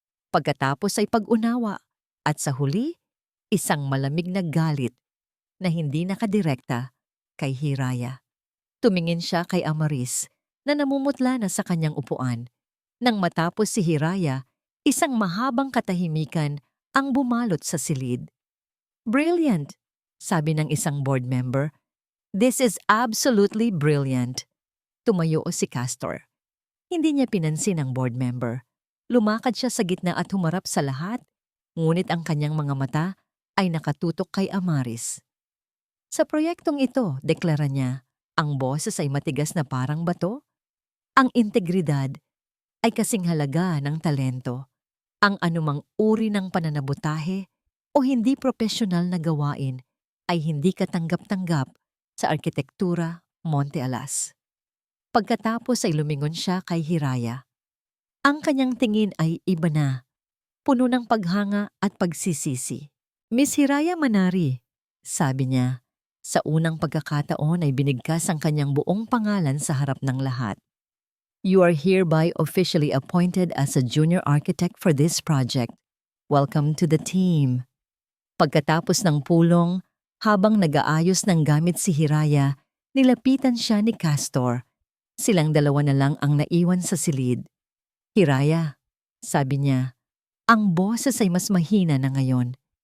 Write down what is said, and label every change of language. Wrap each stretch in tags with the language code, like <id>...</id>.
<tl>Pagkatapos ay pag-unawa at sa huli, isang malamig na galit na hindi nakadirekta kay Hiraya. Tumingin siya kay Amaris na namumutla na sa kanyang upuan. Nang matapos si Hiraya, isang mahabang katahimikan ang bumalot sa silid.</tl> <en>Brilliant,</en> <tl>sabi ng isang board member.</tl> <en>This is absolutely brilliant.</en> <tl>Tumayo si Castor. Hindi niya pinansin ang board member. Lumakad siya sa gitna at humarap sa lahat, ngunit ang kanyang mga mata ay nakatutok kay Amaris. Sa proyektong ito, deklara niya, ang boses ay matigas na parang bato. Ang integridad ay kasing halaga ng talento. Ang anumang uri ng pananabutahe o hindi propesyonal na gawain ay hindi katanggap-tanggap sa arkitektura Monte Alas. Pagkatapos ay lumingon siya kay Hiraya. Ang kanyang tingin ay iba na, puno ng paghanga at pagsisisi. Miss Hiraya Manari, sabi niya. Sa unang pagkakataon ay binigkas ang kanyang buong pangalan sa harap ng lahat.</tl> <en>You are hereby officially appointed as a junior architect for this project. Welcome to the team.</en> <tl>Pagkatapos ng pulong, habang nag-aayos ng gamit si Hiraya, nilapitan siya ni Castor. Silang dalawa na lang ang naiwan sa silid. Hiraya, sabi niya, ang boses ay mas mahina na ngayon.</tl>